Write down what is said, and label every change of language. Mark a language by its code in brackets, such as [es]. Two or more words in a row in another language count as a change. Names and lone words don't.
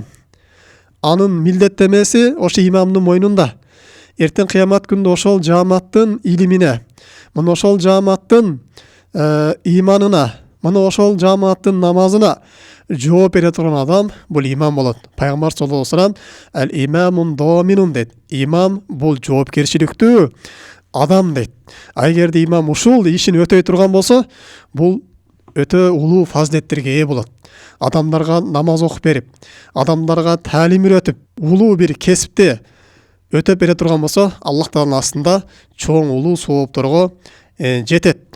[ky] Анын милдеттемеси ошо имамдын мойнунда. Эртең кыямат күндө ошол жааматтын илимине, мына ошол жааматтын иманына, мына ошол жааматтын намазына жооп бере турган адам бул имам болот. Пайгамбар [ar] صلى الله عليه وسلم الإمام ضامن [ky] дейт. Имам бул жоопкерчиликтүү адам дейт. Эгерде имам ушул ишин өтөй турган болсо, бул өтө улуу фазилеттерге ээ болот. Адамдарга намаз окуп берип, адамдарга таалим үйрөтүп, улуу бир кесипте өтөп бере турган болсо, Аллах Тааланын астында чоң улуу соопторго жетет.